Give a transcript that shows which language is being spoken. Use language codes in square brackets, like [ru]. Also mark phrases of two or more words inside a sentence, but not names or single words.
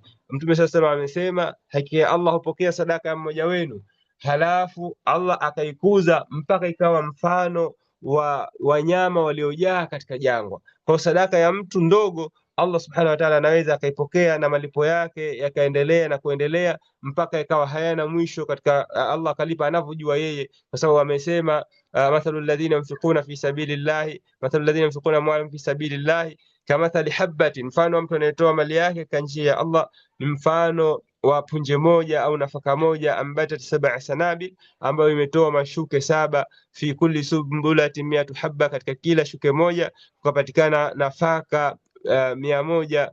[sw] Mtume sasa amesema hakika Allah hupokea sadaka ya mmoja wenu, halafu Allah akaikuza mpaka ikawa mfano wa wanyama waliojaa katika jangwa. Kwa sadaka ya mtu ndogo Allah [ar] سبحانه وتعالى [sw] anaweza akaipokea na malipo yake yakaendelea na kuendelea mpaka ikawa hayana mwisho katika Allah akalipa anavyojua yeye, kwa sababu amesema [ar] مثل الذين ينفقون في سبيل الله، مثل الذين ينفقون أموالهم في سبيل الله كمثل حبة, [sw] mfano wa mtu anayetoa mali yake kwa njia ya Allah ni mfano wa punje moja au nafaka moja, [ar] أنبتت 7 سنابل, [sw] ambayo imetoa mashuke 7, [ar] في كل سنبلة 100 حبة, [sw] katika kila shuke moja kupatikana nafaka 100.